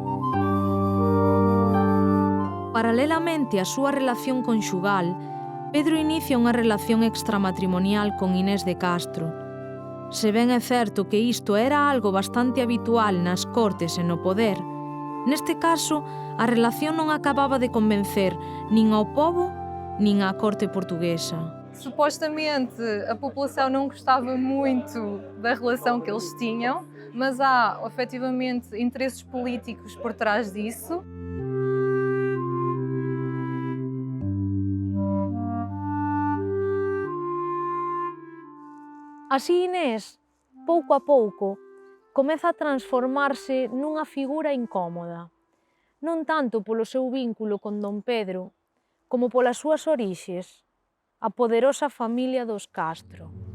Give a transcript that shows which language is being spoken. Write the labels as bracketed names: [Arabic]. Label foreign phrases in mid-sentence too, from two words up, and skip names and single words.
[Galician] Paralelamente á súa relación conxugal, Pedro inicia unha relación extramatrimonial con Inés de Castro. Se ben é certo que isto era algo bastante habitual nas cortes e no poder, neste caso, a relación non acababa de convencer nin ao pobo, nin á corte portuguesa. [Portuguese] Supostamente, a população não gostava muito da relação que eles tinham, mas há, efetivamente, interesses políticos por trás disso. [Galician] Así Inés, pouco a pouco, comeza a transformarse nunha figura incómoda, non tanto polo seu vínculo con Don Pedro, como polas súas orixes, a poderosa familia dos Castro.